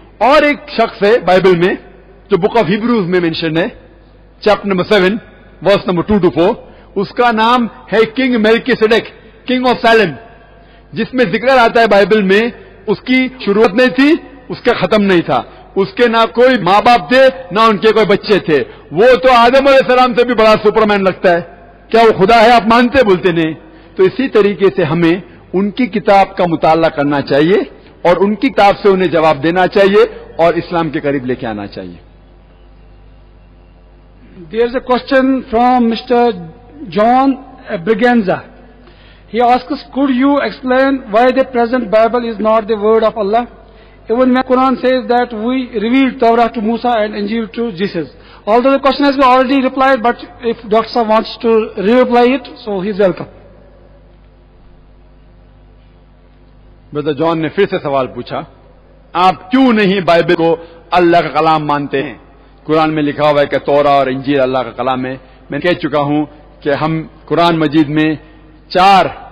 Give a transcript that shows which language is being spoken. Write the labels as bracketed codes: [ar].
[ur] اور ایک شخص ہے بائبل میں جو بک آف ہیبروز میں مینشن ہے، chapter number 7 verse number 2 to 4، اس کا نام ہے کنگ میلکیسیڈیک، کنگ آف سیلم، جس میں ذکر آتا ہے بائبل میں اس کی شروعات نہیں تھی، اس کا ختم نہیں تھا، اس کے نہ کوئی ماں باپ تھے نہ ان کے کوئی بچے تھے. وہ تو آدم علیہ السلام سے بھی بڑا سپرمین لگتا ہے. کیا وہ خدا ہے؟ آپ مانتے بولتے نہیں. تو اسی طریقے سے ہمیں ان کی کتاب کا مطالعہ کرنا چاہیے اور ان کی کتاب سے انہیں جواب دینا چاہیے اور اسلام کے قریب لے کے آنا چاہیے. [en] There is a question from Mr. John Briganza. He asks, could you explain why the present Bible is not the word of Allah? Even when Quran says that we revealed Torah to Musa and Injil to Jesus. Although the question has been already replied, but if Dr. Sahab wants to re-reply it, so he is welcome. [ur] برادر جان نے پھر سے سوال پوچھا، آپ کیوں نہیں Bible کو اللہ کا کلام مانتے ہیں؟ قرآن میں لکھا ہوا ہے کہ تورا اور انجیل اللہ کا کلام ہے. میں کہہ چکا ہوں کہ ہم قرآن مجید میں 4